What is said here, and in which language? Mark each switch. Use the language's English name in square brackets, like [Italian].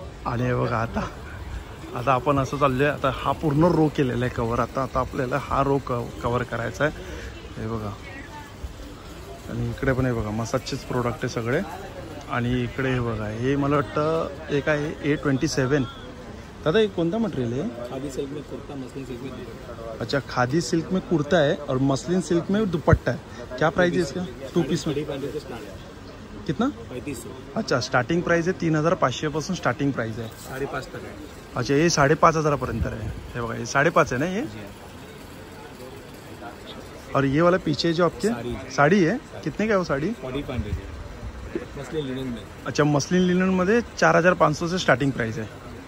[Marathi] आणि हे बघा, आता आपण असं चाललोय. आता हा पूर्ण रो केलेला आहे कवर. आता आपल्याला हा रो कवर करायचा आहे. हे बघा, आणि इकडे पण हे बघा मसाजचेच प्रोडक्ट आहे सगळे. आणि इकडे हे बघा, हे मला वाटतं एक आहे A27. [Hindi] दादा ये कोणता मटेरियल है? खादी सिल्क में कुर्ता, मसलिन सिल्क में. अच्छा, खादी सिल्क में कुर्ता है और मसलिन सिल्क में दुपट्टा है. क्या प्राइस है इसका? 2 पीस में कितना? 3500. [Marathi] अच्छा, स्टार्टिंग प्राइस आहे 3500 पासून स्टार्टिंग प्राइस आहे. [Hindi] 5.5 तक है. [Marathi] अच्छा, हे 5,500 पर्यंत आहे. हे बघा, हे 5.5 [Hindi] है ना ये. और ये वाला पीछे जो आपके साड़ी है, कितने का है वो साड़ी? 4500 मसलिन लिनन में. [Marathi] अच्छा, मसलिन लिनन मध्ये 4500 से स्टार्टिंग प्राइस आहे.